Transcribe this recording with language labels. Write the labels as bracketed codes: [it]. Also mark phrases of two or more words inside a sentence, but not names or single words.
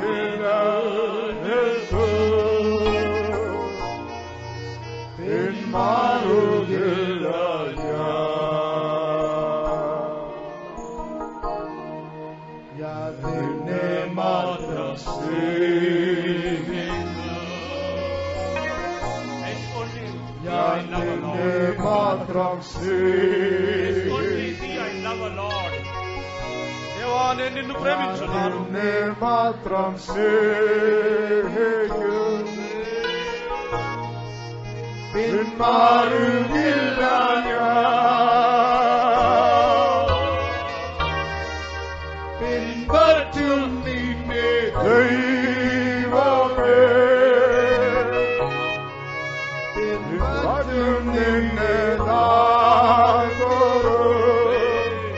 [ml] നിലനിൽക്കും, പിന്മാറുകില്ല ഞാൻ നിന്നെ മാത്രം സ്നേഹിക്കുന്നു, ഞാൻ നിന്നെ മാത്രം സ്നേഹിക്കുന്നു, [te] దేవా నేను నిన్ను ప్రేమించున్నాను, [ml] നിന്നെ മാത്രം സ്നേഹിക്കുന്നു, പിന്മാറുകില്ല പിൻപറ്റും നിന്നെ ദൈവമേ, പിൻപറ്റും നിന്നെ നാൾതോറും.